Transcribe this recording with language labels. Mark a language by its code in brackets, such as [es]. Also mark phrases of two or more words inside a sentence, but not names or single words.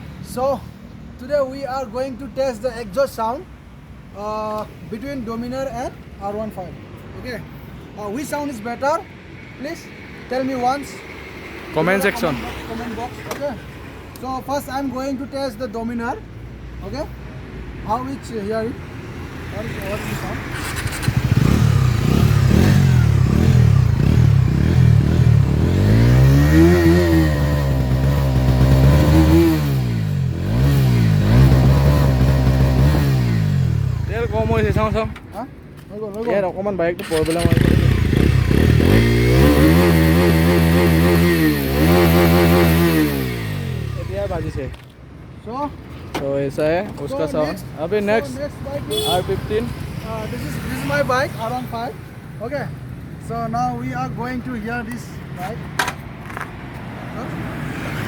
[en] So today we are going to test the exhaust sound between dominar and r15. Okay, which sound is better? Please tell me once. Comment section. Comment box. Okay. So first I'm going to test the dominar. Okay. How it's hearing? What is the sound? [as] তেল কম হৈছে চাওঁ চাওঁ [en] Huh? [as] ইয়াত অকণমান বাইকটো পৰবলৈ মাৰিব এতিয়া বাজিছে [en] So, [hi] तो ऐसा है उसका [en] so [hi] साउंड अभी नेक्स्ट [en] next bike is R15 this is my bike r15. Okay. So now we are going to hear this bike. Huh?